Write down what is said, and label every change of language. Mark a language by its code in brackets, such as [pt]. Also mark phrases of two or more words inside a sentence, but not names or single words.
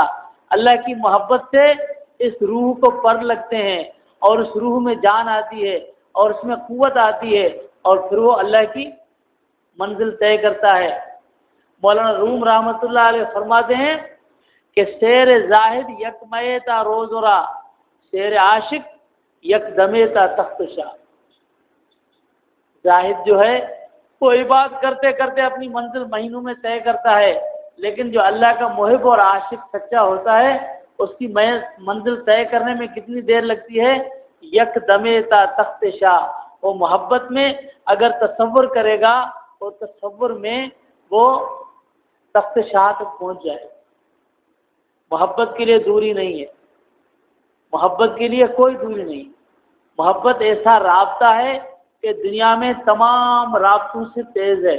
[ur] اللہ کی محبت سے اس روح کو پر لگتے ہیں اور اس روح میں جان آتی ہے اور اس میں قوت آتی ہے، اور پھر وہ اللہ کی منزل طے کرتا ہے۔ مولانا روم رحمۃ اللہ علیہ فرماتے ہیں کہ [fa] سیر زاہد یک مئے تا روز را، سیر عاشق یک دمے تا تخت شاہ۔ [ur] زاہد جو ہے وہ عبادت کرتے کرتے اپنی منزل مہینوں میں طے کرتا ہے، لیکن جو اللہ کا محب اور عاشق سچا ہوتا ہے اس کی منزل طے کرنے میں کتنی دیر لگتی ہے؟ [fa] یک دمے تا تخت شاہ۔ [ur] وہ محبت میں اگر تصور کرے گا اور تصور میں وہ تخت شاہ تک پہنچ جائے۔ محبت کے لیے دوری نہیں ہے، محبت کے لیے کوئی دوری نہیں۔ محبت ایسا رابطہ ہے کہ دنیا میں تمام رابطوں سے تیز ہے۔